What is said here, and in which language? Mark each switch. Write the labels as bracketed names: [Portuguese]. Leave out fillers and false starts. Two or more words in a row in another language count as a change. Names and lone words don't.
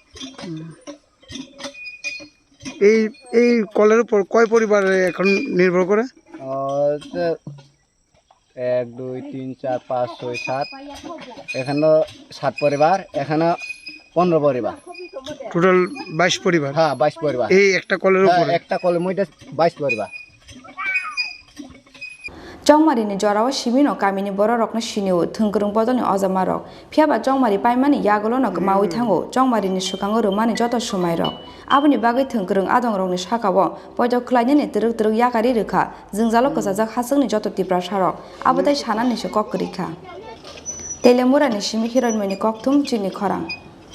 [Bangla] এই কলের উপর কয় পরিবার এখন নির্ভর করে 1 2 3 4 5 6 7 এখানে 7 পরিবার এখানে 15 পরিবার টোটাল 22 পরিবার হ্যাঁ 22 পরিবার এই একটা কলের উপর একটা কলের মধ্যে 22 পরিবার [Kok Borok] Jongmarini jorawa simino kamini bororokno siniu thungkrung bodoni ojamarok phiaba jongmari paimani yagolono mawi thango jongmarini sukango rumani joto sumairok aboni bagui thungkrung adongrokni sakao poito khlainani truk yakari rikha jungjalo kwchajak hasungni joto Tripura sarok abodai sanani se kokrikha Telemura ni simi hiroinmani kokthum Chini Khorang